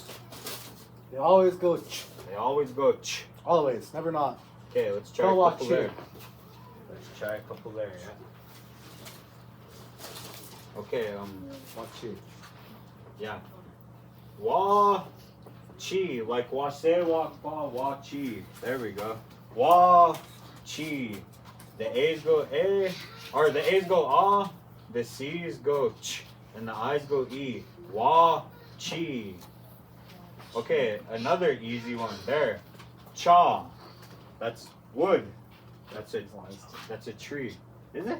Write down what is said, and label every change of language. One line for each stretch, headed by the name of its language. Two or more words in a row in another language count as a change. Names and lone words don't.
English: They always go ch. They always go ch. Always, never not. Okay, let's try Go a couple watch there. it. Let's try a couple there, yeah. Okay, Watch it. yeah. Wa chi, like wa se wa pa wa chi. There we go. Wa chi. The A's go A, or the A's go ah, the C's go ch, and the I's go E. Wa chi. Okay, another easy one there. Cha. That's wood. That's a tree. Is it?